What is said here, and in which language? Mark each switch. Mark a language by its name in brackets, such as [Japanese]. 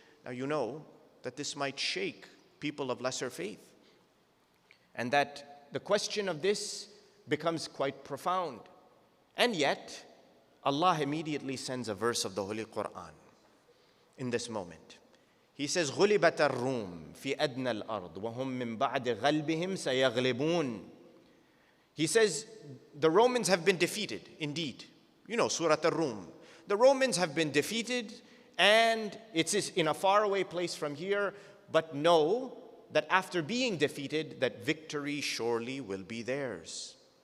[English] Now you know that this might shake people of lesser faith, and that the question of this becomes quite profound. And yet, Allah immediately sends a verse of the Holy Quran in this moment. He says, [Arabic] غُلِبَتَ الرُّومُ فِي أَدْنَى الْأَرْضِ وَهُمْ مِنْ بَعْدِ غَلْبِهِمْ سَيَغْلِبُونَ. [English] He says, the Romans have been defeated, indeed. You know, Surah Ar-Rum. The Romans have been defeated, and it's in a faraway place from here, but know that after being defeated, that victory surely will be theirs.